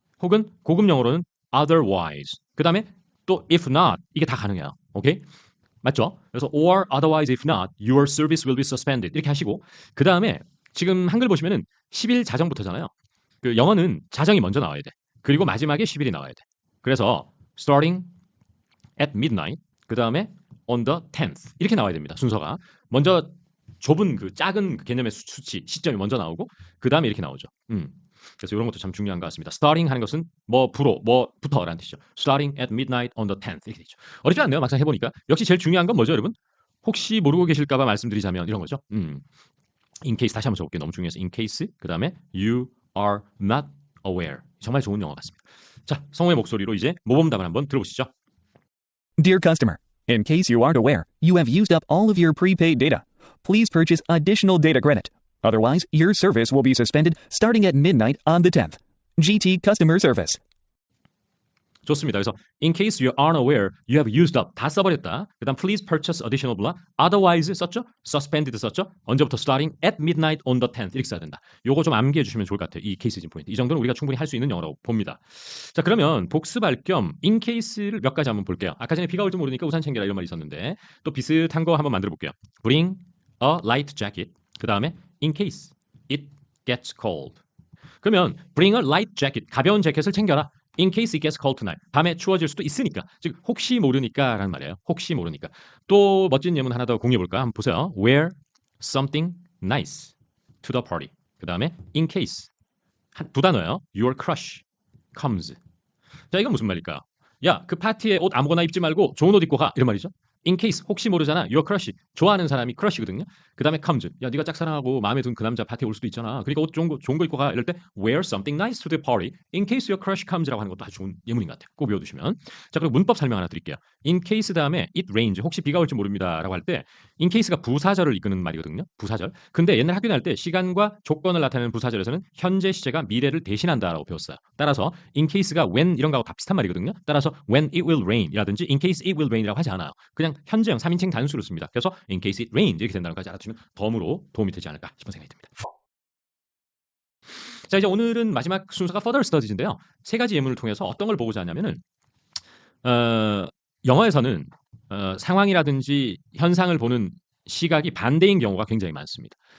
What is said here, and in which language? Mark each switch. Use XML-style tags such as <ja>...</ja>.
<ko>혹은 고급 영어로는 otherwise. 그다음에 또 if not 이게 다 가능해요. 오케이? 맞죠? 그래서</ko> <en>or otherwise if not your service will be suspended</en> <ko>이렇게 하시고 그다음에 지금 한글 보시면은 10일 자정부터잖아요. 그 영어는 자정이 먼저 나와야 돼. 그리고 마지막에 10일이 나와야 돼.</ko> <en>그래서 starting at midnight 그다음에 on the 10th</en> <ko>이렇게 나와야 됩니다. 순서가. 먼저 좁은 그 작은 개념의 수치 시점이 먼저 나오고 그다음에 이렇게 나오죠. 그래서 이런 것도 참 중요한 것 같습니다. starting 하는 것은 뭐부터라는 뜻이죠.</ko> <en>starting at midnight on the 10th</en> <ko>이렇게 되죠. 어렵지 않네요. 막상 해보니까. 역시 제일 중요한 건 뭐죠, 여러분? 혹시 모르고 계실까 봐 말씀드리자면 이런 거죠. in case 다시 한번 적을게요. 너무 중요해서</ko> <en>in case 그다음에 you are not aware.</en> <ko>정말 좋은 영어 같습니다. 자, 성우의 목소리로 이제 모범 답을 한번 들어보시죠.</ko> <en>Dear customer, in case you aren't aware, you have used up all of your prepaid data. Please purchase additional data credit. Otherwise, your service will be suspended starting at midnight on the 10th. GT Customer Service.</en> <ko>좋습니다.</ko> <en>그래서 in case you aren't aware, you have used up</en> <ko>다 써버렸다.</ko> <en>그다음 please purchase additional blah.</en> <ko>Otherwise 썼죠? suspended 썼죠? 언제부터</ko> <en>starting at midnight on the 10th</en> <ko>이렇게 써야 된다. 요거 좀 암기해 주시면 좋을 것 같아요. 이 케이스진 포인트. 이 정도는 우리가 충분히 할 수 있는 영어라고 봅니다. 자 그러면 복습할 겸 in case를 몇 가지 한번 볼게요. 아까 전에 비가 올지 모르니까 우산 챙겨라 이런 말이 있었는데 또 비슷한 거 한번 만들어 볼게요.</ko> <en>Bring a light jacket. 그 다음에 in case it gets cold.</en> <ko>그러면</ko> <en>bring a light jacket.</en> <ko>가벼운 재킷을 챙겨라.</ko> <en>In case it gets cold tonight.</en> <ko>밤에 추워질 수도 있으니까. 즉 혹시 모르니까라는 말이에요. 혹시 모르니까. 또 멋진 예문 하나 더 공유해 볼까? 한번 보세요.</ko> <en>Wear something nice to the party.</en> <ko>그 다음에 in case 두 단어예요.</ko> <en>Your crush comes.</en> <ko>자 이건 무슨 말일까요? 야 그 파티에 옷 아무거나 입지 말고 좋은 옷 입고 가 이런 말이죠. In case 혹시 모르잖아. Your crush 좋아하는 사람이 crush거든요. 그 다음에 comes. 야 네가 짝사랑하고 마음에 든 그 남자 파티에 올 수도 있잖아. 그러니까 옷 좋은 거 입고 가. 이럴 때</ko> <en>wear something nice to the party. In case your crush comes</en> <ko>라고 하는 것도 아주 좋은 예문인 것 같아요. 꼭 외워두시면. 자 그리고 문법 설명 하나 드릴게요.</ko> <en>In case 다음에 it rains.</en> <ko>혹시 비가 올지 모릅니다라고 할 때 in case가 부사절을 이끄는 말이거든요. 부사절. 근데 옛날 학교 다닐 때 시간과 조건을 나타내는 부사절에서는 현재 시제가 미래를 대신한다라고 배웠어요. 따라서 in case가 when 이런 거하고 다 비슷한 말이거든요.</ko> <en>따라서 when it will rain이라든지 in case it will rain이라고</en> <ko>하지 않아요. 그냥 현재형 3인칭 단수를 씁니다. 그래서</ko> <en>in case it rains</en> <ko>이렇게 된다는 것까지 알아두시면 덤으로 도움이 되지 않을까 싶은 생각이 듭니다. 자 이제 오늘은 마지막 순서가 further studies인데요. 세 가지 예문을 통해서 어떤 걸 보고자 하냐면은 영어에서는 상황이라든지 현상을 보는 시각이 반대인 경우가 굉장히 많습니다.</ko>